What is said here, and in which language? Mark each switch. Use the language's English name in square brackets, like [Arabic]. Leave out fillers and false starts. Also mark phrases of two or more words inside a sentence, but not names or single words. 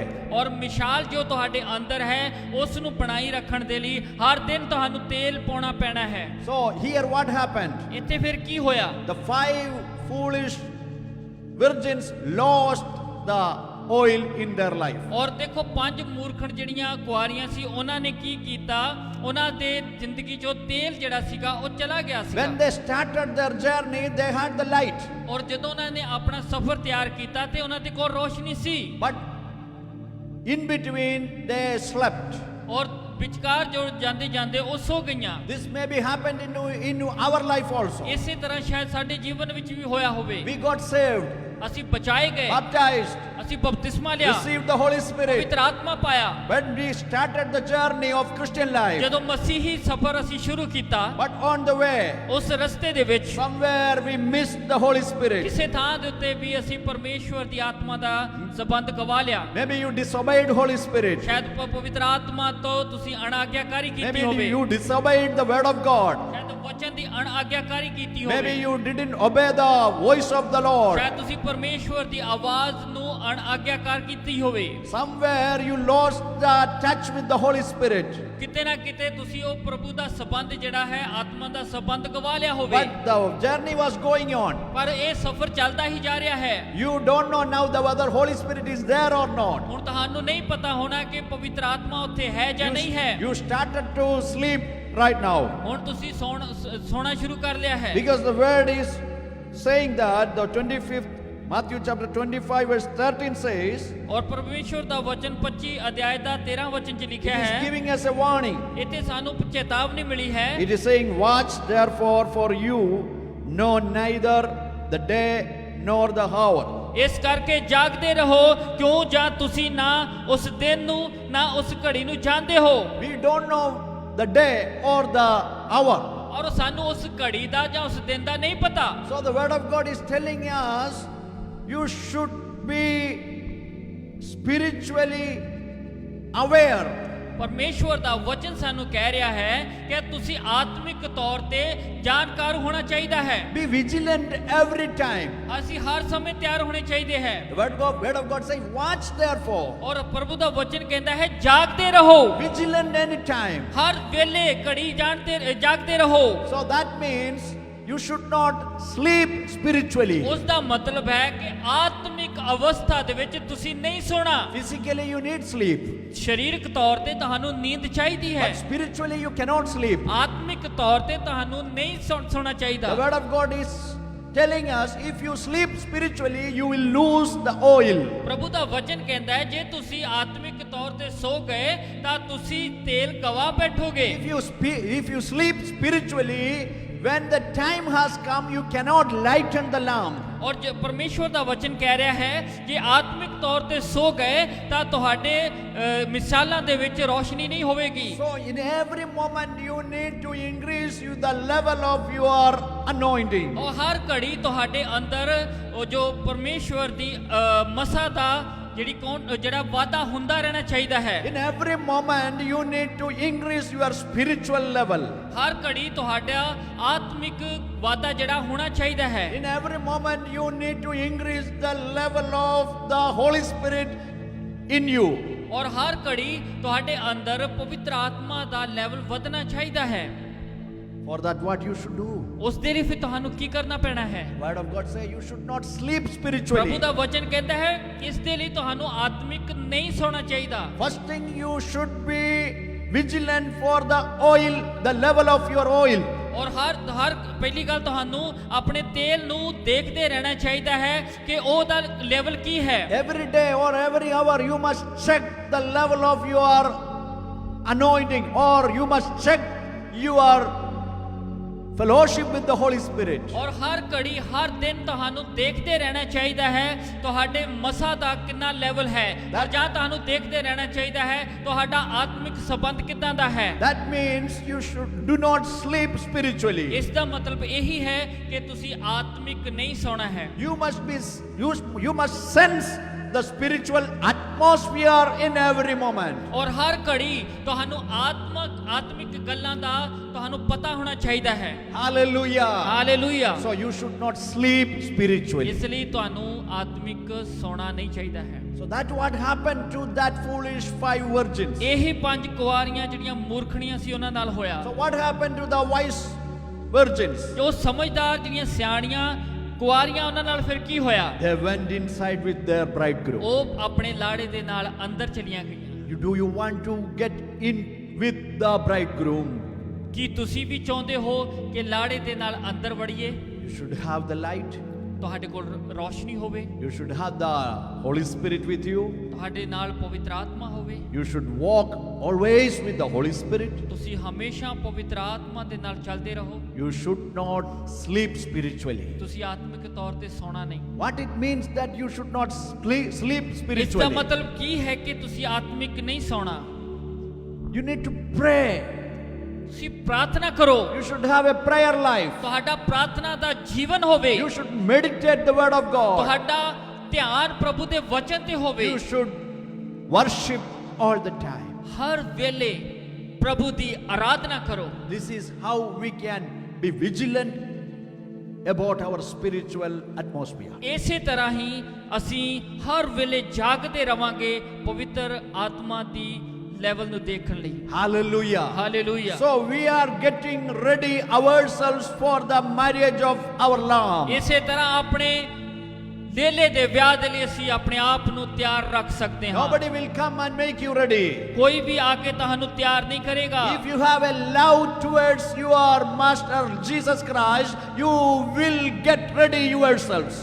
[Punjabi] ਔਰ ਮਿਸਾਲ ਜੋ ਤੁਹਾਡੇ ਅੰਦਰ ਹੈ ਉਸ ਨੂੰ ਬਣਾਈ ਰੱਖਣ ਦੇ ਲਈ ਹਰ ਦਿਨ ਤੁਹਾਨੂੰ ਤੇਲ ਪਾਉਣਾ ਪੈਣਾ ਹੈ। [English] So here what happened? [Punjabi] ਇੱਥੇ ਫਿਰ ਕੀ ਹੋਇਆ? [English] The 5 foolish virgins lost the oil in their life. [Punjabi] ਔਰ ਦੇਖੋ 5 ਮੂਰਖਣ ਜਿਹੜੀਆਂ ਕੁਆਰੀਆਂ ਸੀ ਉਹਨਾਂ ਨੇ ਕੀ ਕੀਤਾ, ਉਹਨਾਂ ਦੇ ਜ਼ਿੰਦਗੀ ਚੋਂ ਤੇਲ ਜਿਹੜਾ ਸੀਗਾ ਉਹ ਚਲਾ ਗਿਆ ਸੀਗਾ। [English] When they started their journey, they had the light. [Punjabi] ਔਰ ਜਦੋਂ ਉਹਨਾਂ ਨੇ ਆਪਣਾ ਸਫ਼ਰ ਤਿਆਰ ਕੀਤਾ ਤੇ ਉਹਨਾਂ ਦੇ ਕੋਲ ਰੋਸ਼ਨੀ ਸੀ, [English] But in between they slept. [Punjabi] ਔਰ ਵਿਚਕਾਰ ਜੋ ਜਾਂਦੇ ਜਾਂਦੇ ਉਹ ਸੋ ਗਈਆਂ। [English] This may be happened in our life also. [Punjabi] ਇਸੇ ਤਰ੍ਹਾਂ ਸ਼ਾਇਦ ਸਾਡੇ ਜੀਵਨ ਵਿੱਚ ਵੀ ਹੋਇਆ ਹੋਵੇ। [English] We got saved, [Punjabi] ਅਸੀਂ ਬਚਾਏ ਗਏ, [English] baptized, [Punjabi] ਅਸੀਂ ਬਪਤਿਸਮਾ ਲਿਆ, [English] received the Holy Spirit. [Punjabi] ਪਵਿੱਤਰ ਆਤਮਾ ਪਾਇਆ। [English] When we started the journey of Christian life, [Punjabi] ਜਦੋਂ ਮਸੀਹੀ ਸਫ਼ਰ ਅਸੀਂ ਸ਼ੁਰੂ ਕੀਤਾ, [English] but on the way, [Punjabi] ਉਸ ਰਸਤੇ ਦੇ ਵਿੱਚ [English] somewhere we missed the Holy Spirit. [Punjabi] ਕਿਸੇ ਥਾਂ ਦੇ ਉੱਤੇ ਵੀ ਅਸੀਂ ਪਰਮੇਸ਼ਵਰ ਦੀ ਆਤਮਾ ਦਾ ਸੰਬੰਧ ਗਵਾ ਲਿਆ। [English] Maybe you disobeyed Holy Spirit. [Punjabi] ਸ਼ਾਇਦ ਪਵਿੱਤਰ ਆਤਮਾ ਤੋਂ ਤੁਸੀਂ ਅਣਆਗਿਆਕਾਰੀ ਕੀਤੀ [English] Maybe [Punjabi] ਹੋਵੇ, [English] you disobeyed the word of God. [Punjabi] ਸ਼ਾਇਦ ਵਚਨ ਦੀ ਅਣਆਗਿਆਕਾਰੀ ਕੀਤੀ [English] Maybe [Punjabi] ਹੋਵੇ, [English] you didn't obey the voice of the Lord. [Punjabi] ਸ਼ਾਇਦ ਤੁਸੀਂ ਪਰਮੇਸ਼ਵਰ ਦੀ ਆਵਾਜ਼ ਨੂੰ ਅਣਆਗਿਆਕਾਰ ਕੀਤੀ ਹੋਵੇ। [English] Somewhere you lost the touch with the Holy Spirit. [Punjabi] ਕਿਤੇ ਨਾ ਕਿਤੇ ਤੁਸੀਂ ਉਹ ਪ੍ਰਭੂ ਦਾ ਸੰਬੰਧ ਜਿਹੜਾ ਹੈ, ਆਤਮਾ ਦਾ ਸੰਬੰਧ ਗਵਾ ਲਿਆ ਹੋਵੇ। [English] But the journey was going on. [Punjabi] ਪਰ ਇਹ ਸਫ਼ਰ ਚੱਲਦਾ ਹੀ ਜਾ ਰਿਹਾ ਹੈ। [English] You don't know now whether Holy Spirit is there or not. [Punjabi] ਹੁਣ ਤੁਹਾਨੂੰ ਨਹੀਂ ਪਤਾ ਹੋਣਾ ਕਿ ਪਵਿੱਤਰ ਆਤਮਾ ਉੱਥੇ ਹੈ ਜਾਂ ਨਹੀਂ ਹੈ। [English] You started to sleep right now. [Punjabi] ਹੁਣ ਤੁਸੀਂ ਸੌਣਾ ਸ਼ੁਰੂ ਕਰ ਲਿਆ ਹੈ। [English] Because the word is saying that the 25th Matthew chapter 25 verse 13 says, [Punjabi] ਔਰ ਪਰਮੇਸ਼ਵਰ ਦਾ ਵਚਨ 25 ਅਧਿਆਇ ਦਾ 13 ਵਚਨ 'ਚ [English] it [Punjabi] ਲਿਖਿਆ [English] is [Punjabi] ਹੈ, [English] giving us a warning. [Punjabi] ਇੱਥੇ ਸਾਨੂੰ ਚੇਤਾਵਨੀ ਮਿਲੀ ਹੈ। [English] It is saying, watch therefore, for you know neither the day nor the hour. [Punjabi] ਇਸ ਕਰਕੇ ਜਾਗਦੇ ਰਹੋ, ਕਿਉਂ ਜਾਂ ਤੁਸੀਂ ਨਾ ਉਸ ਦਿਨ ਨੂੰ ਨਾ ਉਸ ਘੜੀ ਨੂੰ ਜਾਣਦੇ ਹੋ। [English] We don't know the day or the hour. [Punjabi] ਔਰ ਸਾਨੂੰ ਉਸ ਘੜੀ ਦਾ ਜਾਂ ਉਸ ਦਿਨ ਦਾ ਨਹੀਂ ਪਤਾ। [English] So the word of God is telling us, you should be spiritually aware [Punjabi] ਪਰਮੇਸ਼ਵਰ ਦਾ ਵਚਨ ਸਾਨੂੰ ਕਹਿ ਰਿਹਾ ਹੈ ਕਿ ਤੁਸੀਂ ਆਤਮਿਕ ਤੌਰ ਤੇ ਜਾਣਕਾਰ ਹੋਣਾ ਚਾਹੀਦਾ ਹੈ। [English] Be vigilant every time. [Punjabi] ਅਸੀਂ ਹਰ ਸਮੇਂ ਤਿਆਰ ਹੋਣੇ ਚਾਹੀਦੇ ਹੈ। [English] The word of God says, watch therefore. [Punjabi] ਔਰ ਪ੍ਰਭੂ ਦਾ ਵਚਨ ਕਹਿੰਦਾ ਹੈ ਜਾਗਦੇ ਰਹੋ। [English] Vigilant anytime. [Punjabi] ਹਰ ਵੇਲੇ ਘੜੀ ਜਾਗਦੇ ਰਹੋ। [English] So that means you should not sleep spiritually. [Punjabi] ਉਸ ਦਾ ਮਤਲਬ ਹੈ ਕਿ ਆਤਮਿਕ ਅਵਸਥਾ ਦੇ ਵਿੱਚ ਤੁਸੀਂ ਨਹੀਂ ਸੋਣਾ। [English] Physically you need sleep. [Punjabi] ਸਰੀਰਕ ਤੌਰ ਤੇ ਤੁਹਾਨੂੰ ਨੀਂਦ ਚਾਹੀਦੀ ਹੈ। [English] But spiritually you cannot sleep. [Punjabi] ਆਤਮਿਕ ਤੌਰ ਤੇ ਤੁਹਾਨੂੰ ਨਹੀਂ ਸੋਣਾ ਚਾਹੀਦਾ। [English] The word of God is telling us, if you sleep spiritually, you will lose the oil. [Punjabi] ਪ੍ਰਭੂ ਦਾ ਵਚਨ ਕਹਿੰਦਾ ਹੈ ਜੇ ਤੁਸੀਂ ਆਤਮਿਕ ਤੌਰ ਤੇ ਸੋ ਗਏ ਤਾਂ ਤੁਸੀਂ ਤੇਲ ਗਵਾ ਬੈਠੋਗੇ। [English] If you sleep spiritually, when the time has come, you cannot lighten the lamp. [Punjabi] ਔਰ ਜੇ ਪਰਮੇਸ਼ਵਰ ਦਾ ਵਚਨ ਕਹਿ ਰਿਹਾ ਹੈ ਜੇ ਆਤਮਿਕ ਤੌਰ ਤੇ ਸੋ ਗਏ ਤਾਂ ਤੁਹਾਡੇ ਮਿਸਾਲਾਂ ਦੇ ਵਿੱਚ ਰੋਸ਼ਨੀ ਨਹੀਂ ਹੋਵੇਗੀ। [English] So in every moment you need to increase the level of your anointing. [Punjabi] ਔਰ ਹਰ ਘੜੀ ਤੁਹਾਡੇ ਅੰਦਰ ਉਹ ਜੋ ਪਰਮੇਸ਼ਵਰ ਦੀ ਮਸਾ ਦਾ ਜਿਹੜਾ ਵਾਧਾ ਹੁੰਦਾ ਰਹਿਣਾ ਚਾਹੀਦਾ ਹੈ। [English] In every moment you need to increase your spiritual level. [Punjabi] ਹਰ ਘੜੀ ਤੁਹਾਡਾ ਆਤਮਿਕ ਵਾਧਾ ਜਿਹੜਾ ਹੋਣਾ ਚਾਹੀਦਾ ਹੈ। [English] In every moment you need to increase the level of the Holy Spirit in you. [Punjabi] ਔਰ ਹਰ ਘੜੀ ਤੁਹਾਡੇ ਅੰਦਰ ਪਵਿੱਤਰ ਆਤਮਾ ਦਾ ਲੈਵਲ ਵਧਣਾ ਚਾਹੀਦਾ ਹੈ। [English] For that what you should do? [Punjabi] ਉਸ ਦੇ ਲਈ ਫਿਰ ਤੁਹਾਨੂੰ ਕੀ ਕਰਨਾ ਪੈਣਾ ਹੈ? [English] Word of God say you should not sleep [Punjabi] ਪ੍ਰਭੂ [English] spiritually. [Punjabi] ਦਾ ਵਚਨ ਕਹਿੰਦਾ ਹੈ ਇਸ ਦੇ ਲਈ ਤੁਹਾਨੂੰ ਆਤਮਿਕ ਨਹੀਂ ਸੋਣਾ ਚਾਹੀਦਾ। [English] First thing you should be vigilant for the oil, the level of your oil. [Punjabi] ਔਰ ਹਰ ਪਹਿਲੀ ਗੱਲ ਤੁਹਾਨੂੰ ਆਪਣੇ ਤੇਲ ਨੂੰ ਦੇਖਦੇ ਰਹਿਣਾ ਚਾਹੀਦਾ ਹੈ ਕਿ ਉਹਦਾ ਲੈਵਲ ਕੀ ਹੈ। [English] Every day or every hour you must check the level of your anointing, or you must check your fellowship with the Holy Spirit. [Punjabi] ਔਰ ਹਰ ਘੜੀ ਹਰ ਦਿਨ ਤੁਹਾਨੂੰ ਦੇਖਦੇ ਰਹਿਣਾ ਚਾਹੀਦਾ ਹੈ ਤੁਹਾਡੇ ਮਸਾ ਦਾ ਕਿੰਨਾ ਲੈਵਲ ਹੈ ਔਰ ਜਾਂ ਤੁਹਾਨੂੰ ਦੇਖਦੇ ਰਹਿਣਾ ਚਾਹੀਦਾ ਹੈ ਤੁਹਾਡਾ ਆਤਮਿਕ ਸੰਬੰਧ ਕਿੱਦਾਂ ਦਾ ਹੈ। [English] That means you do not sleep spiritually. [Punjabi] ਇਸ ਦਾ ਮਤਲਬ ਇਹੀ ਹੈ ਕਿ ਤੁਸੀਂ ਆਤਮਿਕ ਨਹੀਂ ਸੌਣਾ ਹੈ। [English] You must sense the spiritual atmosphere in every moment. [Punjabi] ਔਰ ਹਰ ਘੜੀ ਤੁਹਾਨੂੰ ਆਤਮਿਕ ਗੱਲਾਂ ਦਾ ਤੁਹਾਨੂੰ ਪਤਾ ਹੋਣਾ ਚਾਹੀਦਾ ਹੈ। [English] Hallelujah. [Punjabi] ਹਾਲੇਲੂਇਆ। [English] So you should not sleep spiritually. [Punjabi] ਇਸ ਲਈ ਤੁਹਾਨੂੰ ਆਤਮਿਕ ਸੌਣਾ ਨਹੀਂ ਚਾਹੀਦਾ ਹੈ। [English] So that what happened to that foolish 5 virgins. [Punjabi] ਇਹੀ 5 ਕੁਆਰੀਆਂ ਜਿਹੜੀਆਂ ਮੂਰਖਣੀਆਂ ਸੀ ਉਹਨਾਂ ਨਾਲ ਹੋਇਆ। [English] So what happened to the wise virgins? [Punjabi] ਜੋ ਸਮਝਦਾਰ ਜਿਹੜੀਆਂ ਸਿਆਣੀਆਂ ਕੁਆਰੀਆਂ ਉਹਨਾਂ ਨਾਲ ਫਿਰ ਕੀ ਹੋਇਆ? [English] They went inside with their bridegroom. [Punjabi] ਉਹ ਆਪਣੇ ਲਾੜੇ ਦੇ ਨਾਲ ਅੰਦਰ ਚਲੀਆਂ ਗਈਆਂ। [English] Do you want to get in with the bridegroom? [Punjabi] ਕੀ ਤੁਸੀਂ ਵੀ ਚਾਹੁੰਦੇ ਹੋ ਕਿ ਲਾੜੇ ਦੇ ਨਾਲ ਅੰਦਰ ਵੜੀਏ? [English] You should have the light. [Punjabi] ਤੁਹਾਡੇ ਕੋਲ ਰੋਸ਼ਨੀ ਹੋਵੇ, [English] You should have the Holy Spirit with you. [Punjabi] ਤੁਹਾਡੇ ਨਾਲ ਪਵਿੱਤਰ ਆਤਮਾ ਹੋਵੇ, [English] You should walk always with the Holy Spirit. [Punjabi] ਤੁਸੀਂ ਹਮੇਸ਼ਾ ਪਵਿੱਤਰ ਆਤਮਾ ਦੇ ਨਾਲ ਚੱਲਦੇ ਰਹੋ। [English] You should not sleep spiritually. [Punjabi] ਤੁਸੀਂ ਆਤਮਿਕ ਤੌਰ ਤੇ ਸੌਣਾ ਨਹੀਂ। [English] What it means that you should not sleep [Punjabi] ਇਸ ਦਾ [English] spiritually. [Punjabi] ਮਤਲਬ ਕੀ ਹੈ ਕਿ ਤੁਸੀਂ ਆਤਮਿਕ ਨਹੀਂ ਸੌਣਾ? [English] You need to pray. [Punjabi] ਤੁਸੀਂ ਪ੍ਰਾਰਥਨਾ ਕਰੋ। [English] You should have a prayer life. [Punjabi] ਤੁਹਾਡਾ ਪ੍ਰਾਰਥਨਾ ਦਾ ਜੀਵਨ ਹੋਵੇ। [English] You should meditate the word of God. [Punjabi] ਤੁਹਾਡਾ ਧਿਆਨ ਪ੍ਰਭੂ ਦੇ ਵਚਨ ਤੇ ਹੋਵੇ। [English] You should worship all the time. [Punjabi] ਹਰ ਵੇਲੇ ਪ੍ਰਭੂ ਦੀ ਆਰਾਧਨਾ ਕਰੋ। [English] This is how we can be vigilant about our spiritual atmosphere. [Punjabi] ਇਸੇ ਤਰ੍ਹਾਂ ਹੀ ਅਸੀਂ ਹਰ ਵੇਲੇ ਜਾਗਦੇ ਰਵਾਂਗੇ ਪਵਿੱਤਰ ਆਤਮਾ ਦੀ ਲੈਵਲ ਨੂੰ ਦੇਖਣ ਲਈ। [English] Hallelujah. [Punjabi] ਹਾਲੇਲੂਇਆ। [English] So we are getting ready ourselves for the marriage of our Lamb. [Punjabi] ਇਸੇ ਤਰ੍ਹਾਂ ਆਪਣੇ ਲੇਲੇ ਦੇ ਵਿਆਹ ਦੇ ਲਈ ਅਸੀਂ ਆਪਣੇ ਆਪ ਨੂੰ ਤਿਆਰ ਰੱਖ ਸਕਦੇ ਹਾਂ। [English] Nobody will come and make you ready. [Punjabi] ਕੋਈ ਵੀ ਆ ਕੇ ਤੁਹਾਨੂੰ ਤਿਆਰ ਨਹੀਂ ਕਰੇਗਾ। [English] If you have a love towards your Master Jesus Christ, you will get ready yourselves.